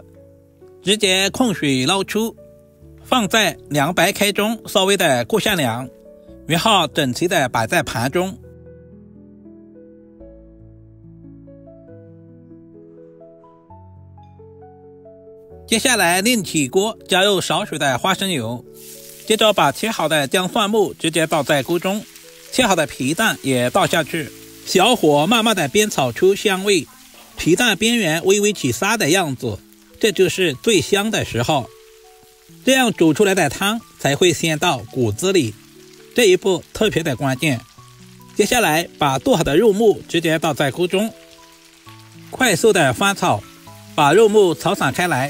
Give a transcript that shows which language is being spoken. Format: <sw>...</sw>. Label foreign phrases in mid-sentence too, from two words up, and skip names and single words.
<zh>直接控水撈出，放在涼白開中稍微的過下涼，然後整齊的擺在盤中。接下來另起鍋，加入少許的花生油。接着把切好的薑蒜末直接倒在鍋中，切好的皮蛋也倒下去， 小火慢慢的煸炒出香味，皮蛋邊緣微微起沙的樣子，這就是最香的時候。這樣煮出來的湯才會鮮到骨子裡，這一步特別的關鍵。接下來把剁好的肉末直接倒在鍋中，快速的翻炒，把肉末炒散開來。</zh>